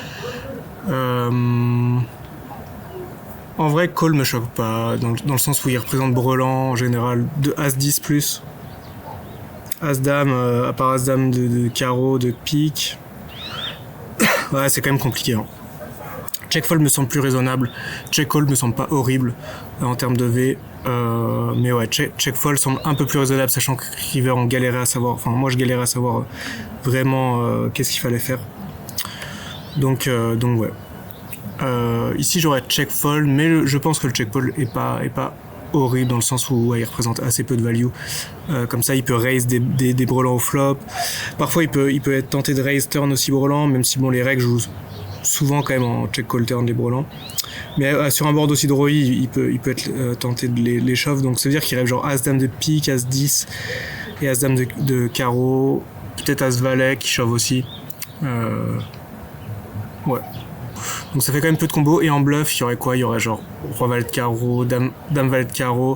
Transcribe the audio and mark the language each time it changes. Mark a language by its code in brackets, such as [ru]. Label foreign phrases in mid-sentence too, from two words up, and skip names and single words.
[fr] En vrai, call me choque pas, dans le sens où il représente brelan en général, de as 10 plus. As dame, à part as dame de carreau, de pique. Ouais, c'est quand même compliqué. Hein. [en] Check fold [fr] me semble plus raisonnable. [en] Check call [fr] me semble pas horrible en termes de V. Mais ouais, [en] check fold [fr] semble un peu plus raisonnable, sachant que river on galérait à savoir. Enfin, moi je galérais à savoir vraiment qu'est-ce qu'il fallait faire. Donc ouais. Ici j'aurais [en] check fold, [fr] mais je pense que le [en] check fold [fr] est pas horrible, dans le sens où ouais, il représente assez peu de value. Comme ça, il peut raise des brelans au flop. Parfois, il peut être tenté de raise turn aussi brelan, même si bon, les règles jouent souvent quand même en [en] check call turn [fr] les brelans. Mais sur un board aussi de roi, il peut être tenté de les shove. Donc ça veut dire qu'il rêve genre as dame de pique, as 10 et as dame de carreau. Peut-être as valet qui shove aussi. Ouais. Donc ça fait quand même peu de combos. Et en bluff, il y aurait quoi? Il y aurait genre roi valet de carreau, dame valet de carreau.